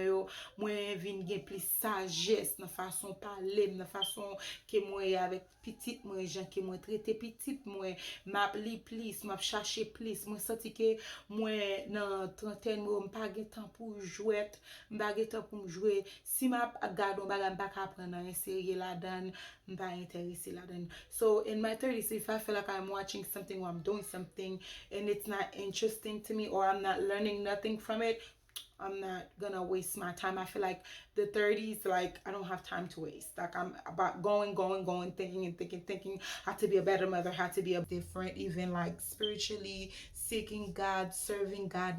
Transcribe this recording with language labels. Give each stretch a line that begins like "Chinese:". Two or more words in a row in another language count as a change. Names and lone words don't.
Haitian Creole: yo, mwen vin gen plis sajes nan fason pale, nan fason ke mwen avek pitit mwen, jan ke mwen trete pitit mwen, map li plis, map chache plis, mwen santi ke mwen nan 30 mwen mpa gen tan pou jwet, mpa gen tan pou mjwe, si map gado mpa gen bak apren nan serye la dan, mpa interese la dan.
English: So in my 30s, if I feel like I'm watching something or I'm doing something and it's not interesting to me or I'm not learning nothing from it, I'm not gonna waste my time. I feel like the 30s, like I don't have time to waste. Like I'm about going, thinking and thinking how to be a better mother, how to be a different, even like spiritually seeking God, serving God.